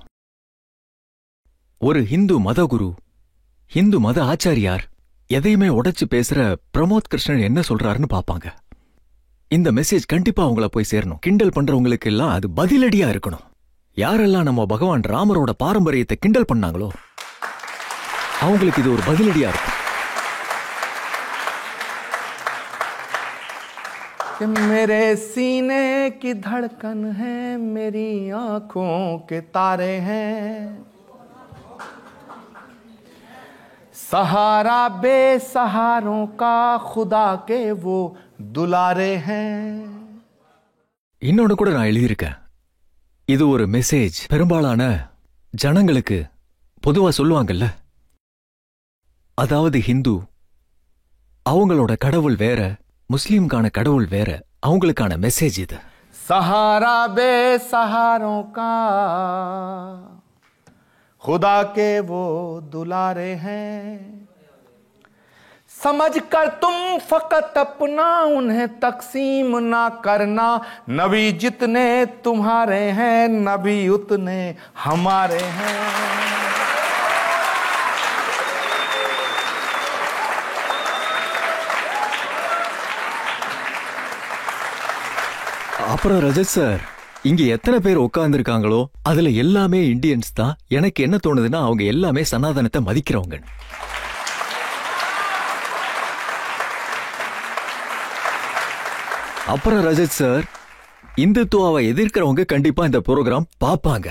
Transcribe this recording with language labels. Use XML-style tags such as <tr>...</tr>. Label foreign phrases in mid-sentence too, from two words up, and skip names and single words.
<ta>ஒரு ஹிந்து மத குரு, ஹிந்து மத ஆச்சாரியார் எதையுமே உடைச்சு பேசுற பிரமோத் கிருஷ்ணன் என்ன சொல்றாருன்னு பாப்பாங்க. இந்த மெசேஜ் கண்டிப்பா அவங்கள போய் சேரணும். கிண்டல் பண்றவங்களுக்கு எல்லாம் அது பதிலடியா இருக்கணும். யாரெல்லாம் நம்ம பகவான் ராமரோட பாரம்பரியத்தை கிண்டல் பண்ணாங்களோ அவங்களுக்கு இது ஒரு பதிலடியா இருக்கும்.</ta> <hi>कि मेरे सीने की धड़कन है, मेरी आंखों के तारे हैं, सहारा बेसहारों का खुदा के वो दुलारे हैं.</hi> <ta>இன்னொன்னு கூட நான் எழுதியிருக்கேன். இது ஒரு மெசேஜ் பெரும்பாலான ஜனங்களுக்கு பொதுவா சொல்லுவாங்கல்ல, அதாவது ஹிந்து அவங்களோட கடவுள் வேற, முஸ்லிம்கான கடவுள் வேற, அவங்களுக்கான மெசேஜ் இது.</ta> <hi>सहारा बेसहारों का खुदा के वो दुलारे हैं, समझ कर तुम फकत अपना उन्हें तकसीम ना करना, नबी जितने तुम्हारे हैं नबी उतने हमारे हैं.</hi> <ta>அப்புறம் ரஜத் சார், இங்க எத்தனை பேர் உட்கார்ந்துருக்காங்களோ அதுல எல்லாமே இந்தியன்ஸ் தான். எனக்கு என்ன தோணுதுன்னா, அவங்க எல்லாமே சனாதனத்தை மதிக்கிறவங்க. அப்புறம் ரஜத் சார், இந்துத்துவாவை எதிர்க்கிறவங்க கண்டிப்பா இந்த ப்ரோக்ராம் பாப்பாங்க.</ta>